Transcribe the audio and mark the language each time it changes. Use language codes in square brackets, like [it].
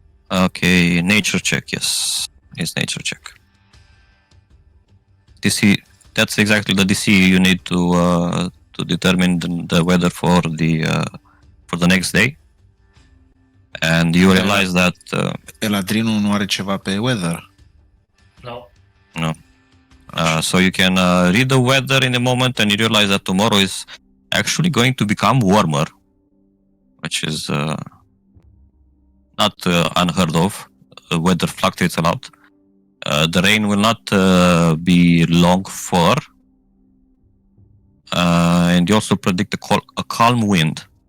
[en] Okay, nature check. Yes, it's nature check. DC. That's exactly the DC you need to determine the weather for the next day. And you realize that [ro] Eladrinul nu are ceva pe weather. [en] No. so you can read the weather in a moment, and you realize that tomorrow is actually going to become warmer, which is not unheard of. The weather fluctuates a lot. The rain will not be long for, and you also predict a calm wind.